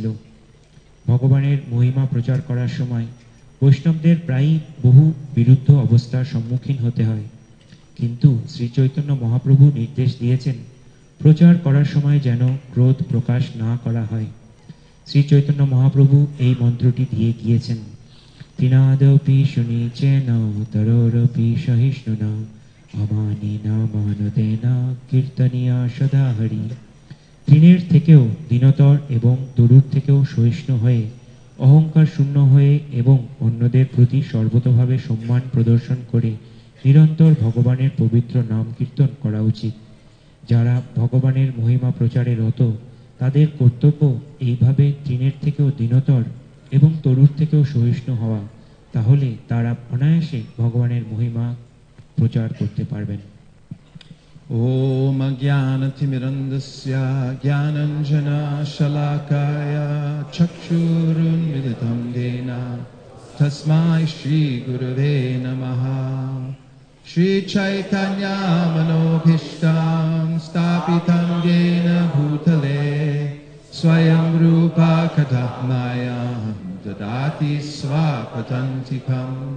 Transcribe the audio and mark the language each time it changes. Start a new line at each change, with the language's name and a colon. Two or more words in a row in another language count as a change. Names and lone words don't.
Bangla: ভগবানের মহিমা প্রচার করার সময় বৈষ্ণবদের প্রায়ই বহু বিরুদ্ধ অবস্থার সম্মুখীন হতে হয়, কিন্তু শ্রী চৈতন্য মহাপ্রভু নির্দেশ দিয়েছেন প্রচার করার সময় যেন ক্রোধ প্রকাশ না করা হয়। শ্রী চৈতন্য মহাপ্রভু এই মন্ত্রটি দিয়ে গিয়েছেন,
Sanskrit: তৃণাদপি শুনিচেন তরোরপি সহিষ্ণুনা অমানিনা মানদেনা কীর্তনিয়া সদা হরি।
Bangla: তৃণের থেকেও দীনতর এবং তরুর থেকেও সহিষ্ণু হয়ে, অহংকার শূন্য হয়ে এবং অন্যদের প্রতি সর্বতোভাবে সম্মান প্রদর্শন করে নিরন্তর ভগবানের পবিত্র নাম কীর্তন করা উচিত। যারা ভগবানের মহিমা প্রচারে রত তাদের কর্তব্য এইভাবে তৃণের থেকেও দীনতর এবং তরুর থেকেও সহিষ্ণু হওয়া, তাহলে তারা অনায়াসে ভগবানের মহিমা প্রচার করতে পারবেন।
Sanskrit: ओम् अज्ञानतिमिरान्धस्य ज्ञानाञ्जन शलाकया चक्षुरुन्मीलितं येन तस्मै श्री गुरवे नमः. श्री चैतन्य मनोऽभीष्टं स्थापितं येन भूतले स्वयं रूपः कदा मह्यं ददाति स्वपदान्तिकम्